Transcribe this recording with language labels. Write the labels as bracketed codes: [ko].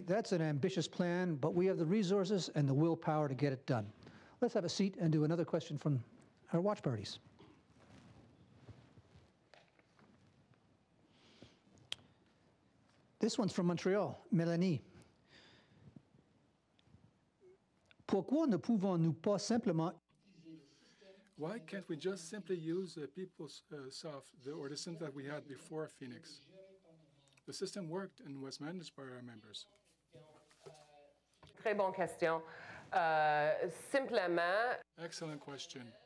[en] That's an ambitious plan, but we have the resources and the willpower to get it done. Let's have a seat and do another question from our watch parties. This one's from Montreal, Mélanie. [fr] Pourquoi ne pouvons-nous pas simplement... [en] Why can't we just simply use the PeopleSoft, or the system that we had before Phoenix? The system worked and was managed by our members. [fr] Très bonne question. Simplement... [en] Excellent question.